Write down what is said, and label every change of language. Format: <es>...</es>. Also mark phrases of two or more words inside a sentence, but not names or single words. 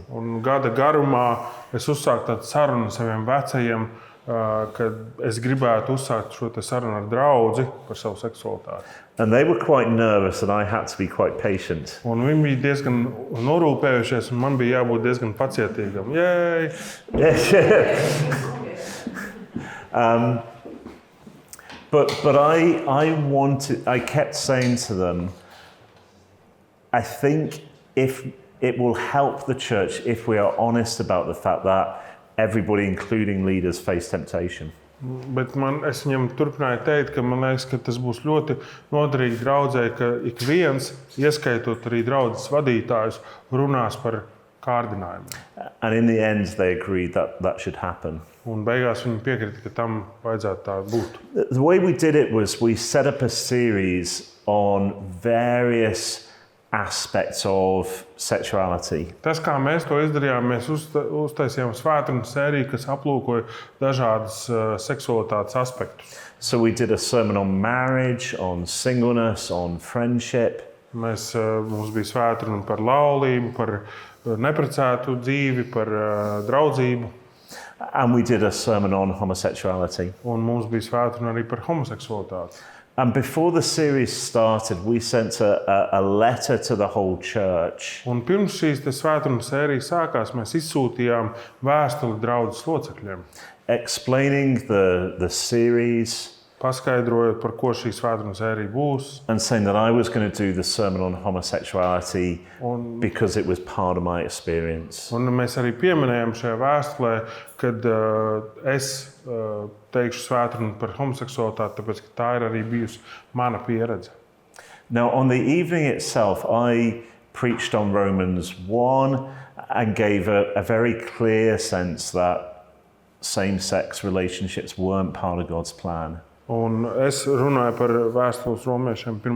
<lv>Un gada garumā es uzsāku tādu sarunu saviem vecajiem, kad es gribētu uzsākt šo te sarunu ar draudzi par savu seksualitāti.</lv> <en>And they were quite nervous and I had to be quite patient.</en> <lv>Un viņi bija diezgan norūpējušies un man bija jābūt diezgan pacietīgam.</lv> <en>Yay! But I kept saying to them, I think if it will help the church if we are honest about the fact that everybody, including leaders, face temptation.</en> <lv>Bet es viņam turpināju teikt, ka man liekas, ka tas būs ļoti noderīgi draudzei, ka ik viens, ieskaitot arī draudzes vadītājus, runās par kārdinājumiem.</lv> <en>And in the end, they agreed that should happen.</en> <lv>Un beigās viņi piekrita, ka tam vajadzētu tā būt.</lv> <en>The way we did it was we set up a series on various aspects of sexuality.</en> <lv>Tas, kā mēs to izdarījām, mēs uztaisījām svētdienu sēriju, kas aplūkoja dažādas seksualitātes aspektus.</lv> <en>So we did a sermon on marriage, on singleness, on friendship.</en> <lv>Mums bija svētdiena par laulību, par neprecētu dzīvi, par draudzību.</lv> <en>And we did a sermon on homosexuality.</en> <lv>Un mums bija svētdiena arī par homoseksualitāti.</lv> <en>And before the series started, we sent a letter to the whole church.</en> <lv>Un pirms šīs svētdienas sērijas sākās, mēs izsūtījām vēstuli draudzes locekļiem.</lv> <en>Explaining the series.</en> <lv>Paskaidrojot, par ko šī svētdienas sērija būs.</lv> <en>And saying that I was going to do the sermon on homosexuality because it was part of my experience.</en> <lv>Un mēs arī pieminējām šajā vēstulē, kad es teikšu svētdienu par homoseksualitāti, tāpēc, ka tā ir arī bijusi mana pieredze.</lv> <en>Now, on the evening itself, I preached on Romans 1 and gave a very clear sense that same-sex relationships weren't part of God's plan.</en> <lv>Un es runāju par vēstules romiešiem 1.</lv>